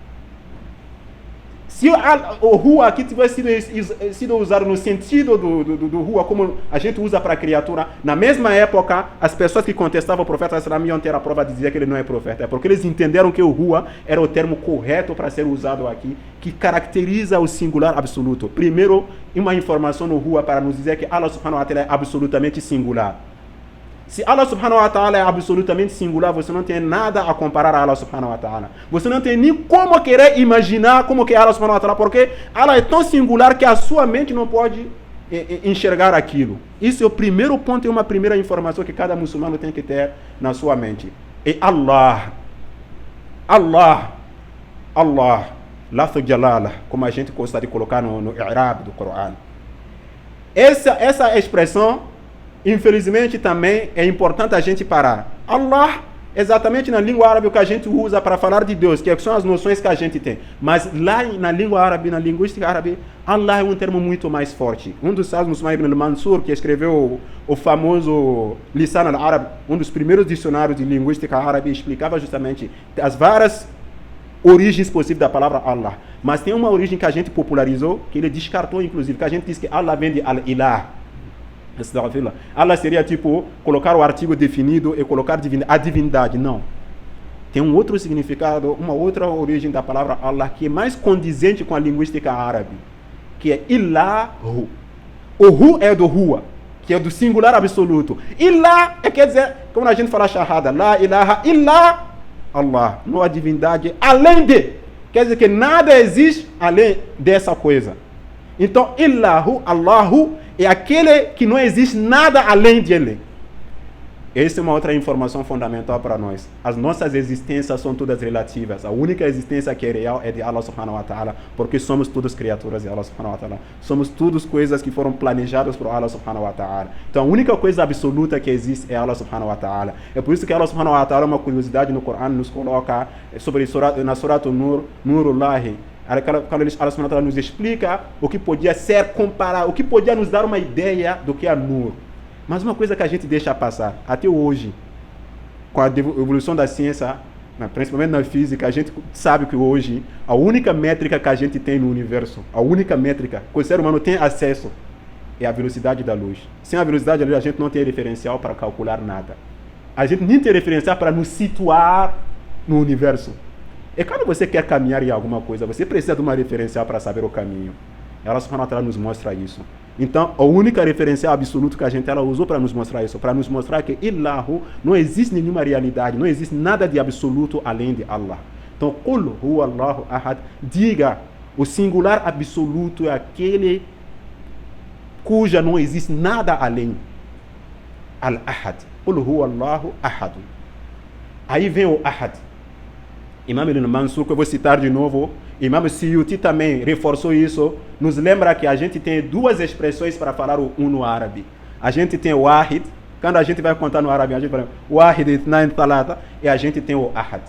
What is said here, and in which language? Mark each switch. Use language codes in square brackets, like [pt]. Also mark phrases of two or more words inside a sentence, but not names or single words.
[pt] Se o Huwa aqui tivesse sido usado no sentido do Huwa, como a gente usa para a criatura, na mesma época, as pessoas que contestavam o profeta Islam iam ter a prova de dizer que ele não é profeta. É porque eles entenderam que o Huwa era o termo correto para ser usado aqui, que caracteriza o singular absoluto. Primeiro, uma informação no Huwa para nos dizer que [ar] الله سبحانه وتعالى [pt] é absolutamente singular. Se [ar] الله سبحانه وتعالى [pt] é absolutamente singular, você não tem nada a comparar a [ar] الله سبحانه وتعالى. [pt] Você não tem nem como querer imaginar como que é [ar] الله سبحانه وتعالى, [pt] porque Allah é tão singular que a sua mente não pode enxergar aquilo. Isso é o primeiro ponto e uma primeira informação que cada muçulmano tem que ter na sua mente. E Allah, [ar] لفظ الجلالة, [pt] como a gente gosta de colocar no i'rab do Corão. Essa expressão, infelizmente, também é importante a gente parar. Allah, exatamente na língua árabe, o que a gente usa para falar de Deus, que são as noções que a gente tem. Mas lá na língua árabe, na linguística árabe, Allah é um termo muito mais forte. Um dos sábios muçulmanos, Ibn al-Mansur, que escreveu o famoso Lisan al-Arab, um dos primeiros dicionários de linguística árabe, explicava justamente as várias origens possíveis da palavra Allah. Mas tem uma origem que a gente popularizou, que ele descartou, inclusive, que a gente diz que Allah vem de al-Ilah. Allah seria tipo colocar o artigo definido e colocar a divindade. Não. Tem um outro significado, uma outra origem da palavra Allah que é mais condizente com a linguística árabe, que é Ilahu. O Hu é do Huwa, que é do singular absoluto. Ilah quer dizer, como a gente fala shahada, [ar] لا إله إلا الله. [pt] Não há divindade além de. Quer dizer que nada existe além dessa coisa. Então, [ar] إلاهو، الله, [pt] é aquele que não existe nada além dele. Essa é uma outra informação fundamental para nós. As nossas existências são todas relativas. A única existência que é real é de [ar] الله سبحانه وتعالى, [pt] porque somos todos criaturas de [ar] الله سبحانه وتعالى. [pt] Somos todas coisas que foram planejadas por [ar] الله سبحانه وتعالى. [pt] Então a única coisa absoluta que existe é [ar] الله سبحانه وتعالى. [pt] É por isso que [ar] الله سبحانه وتعالى, [pt] uma curiosidade no Corão, nos coloca sobre na Surat Nur, Nurullahi. Quando [ar] الله سبحانه وتعالى [pt] nos explica o que podia ser comparado, o que podia nos dar uma ideia do que é Nur. Mas uma coisa que a gente deixa passar, até hoje, com a evolução da ciência, principalmente na física, a gente sabe que hoje a única métrica que a gente tem no universo, a única métrica que o ser humano tem acesso é a velocidade da luz. Sem a velocidade da luz, a gente não tem referencial para calcular nada. A gente nem tem referencial para nos situar no universo. E quando você quer caminhar em alguma coisa, você precisa de uma referencial para saber o caminho. [ar] الله سبحانه وتعالى [pt] nos mostra isso. Então, a única referencial absoluta que a gente usou para nos mostrar isso, para nos mostrar que Illahu não existe nenhuma realidade, não existe nada de absoluto além de Allah. Então, [ar] قل هو الله أحد, [pt] diga, o singular absoluto é aquele cuja não existe nada além. [ar] الأحد. قل هو الله أحد. [pt] Aí vem o ahad. Imam Ibn Mansur, que eu vou citar de novo, Imam Suyuti também reforçou isso, nos lembra que a gente tem duas expressões para falar o no árabe. A gente tem o Wahid, quando a gente vai contar no árabe, a gente fala [ar] واحد، اثنين، ثلاثة, [pt] e a gente tem o Ahad.